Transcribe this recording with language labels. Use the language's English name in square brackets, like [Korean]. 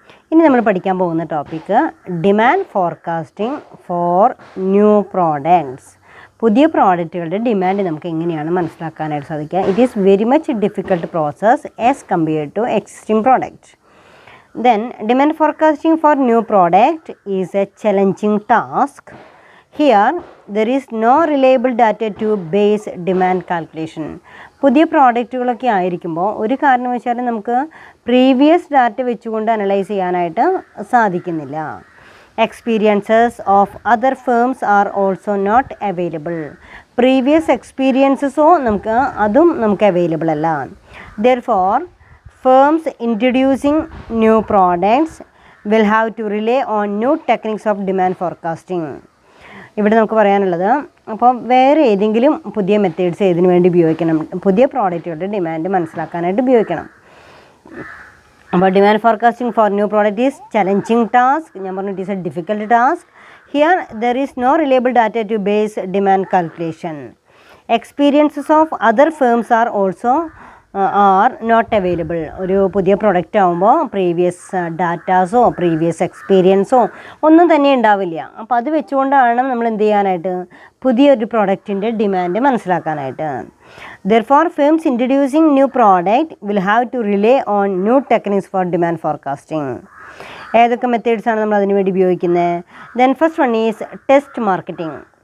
[Malayalam] ഇനി നമ്മൾ പഠിക്കാൻ പോകുന്ന [English] Topic demand forecasting for new products. [Malayalam] പുതിയ പ്രോഡക്റ്റുകളുടെ ഡിമാൻഡ് നമുക്ക് എങ്ങനെയാണ് മനസ്സിലാക്കാനായിട്ട് സാധിക്കുക? [English] It is very much difficult process as compared to existing product. Then demand forecasting for new product is a challenging task. Here there is no reliable data to base demand calculation. [Malayalam] പുതിയ പ്രോഡക്റ്റുകളൊക്കെ ആയിരിക്കുമ്പോൾ ഒരു കാരണവശാലും നമുക്ക് previous data വെച്ചുകൊണ്ട് analyse ചെയ്യാനായിട്ട് സാധിക്കുന്നില്ല. [English] Experiences of other firms are also not available. [Malayalam] Previous എക്സ്പീരിയൻസസോ നമുക്ക് available അല്ല. [English] Therefore firms introducing new products will have to rely on new techniques of demand forecasting. [Malayalam] ഇവിടെ നമുക്ക് പറയാനുള്ളത് അപ്പോൾ വേറെ ഏതെങ്കിലും പുതിയ മെത്തേഡ്സ് ഏതിനു വേണ്ടി ഉപയോഗിക്കണം? പുതിയ പ്രോഡക്റ്റുകളുടെ ഡിമാൻഡ് മനസ്സിലാക്കാനായിട്ട് ഉപയോഗിക്കണം. അപ്പോൾ [English] Demand forecasting for new product is challenging task. [Malayalam] ഞാൻ പറഞ്ഞു [English] It is a difficult task. Here there is no reliable data to base demand calculation. Experiences of other firms are also are not available. [Malayalam] ഒരു പുതിയ product ആകുമ്പോൾ previous ഡാറ്റാസോ previous എക്സ്പീരിയൻസോ ഒന്നും തന്നെ ഉണ്ടാവില്ല. അപ്പോൾ അത് വെച്ചുകൊണ്ടാണ് നമ്മൾ എന്ത് ചെയ്യാനായിട്ട് പുതിയൊരു പ്രോഡക്റ്റിൻ്റെ ഡിമാൻഡ് മനസ്സിലാക്കാനായിട്ട്. [English] Therefore firms introducing new product will have to rely on new techniques for demand forecasting. [Malayalam] ഏതൊക്കെ മെത്തേഡ്സാണ് നമ്മൾ അതിനു വേണ്ടി ഉപയോഗിക്കുന്നത്? [English] Then first one is test marketing.